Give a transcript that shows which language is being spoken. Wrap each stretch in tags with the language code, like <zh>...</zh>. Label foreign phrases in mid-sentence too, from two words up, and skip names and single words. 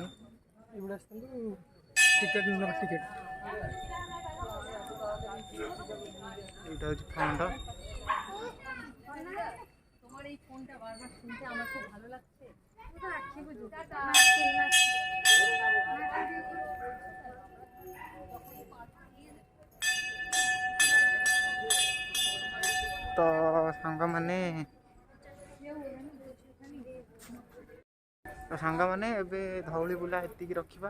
<or>ଏଇଗୁଡ଼ା ଆସନ୍ତୁ, ଟିକେଟ୍ ନେବା ଟିକେଟ୍।</or> <bn>এইটা হচ্ছে ফোনটা। তোমার এই ফোনটা বারবার শুনতে আমার খুব ভালো লাগছে। কোথা রাখি বুঝো?</bn> <or>ତ ସାଙ୍ଗମାନେ ଏବେ ଧଉଳି ବୁଲା ଏତିକି ରଖିବା।</or>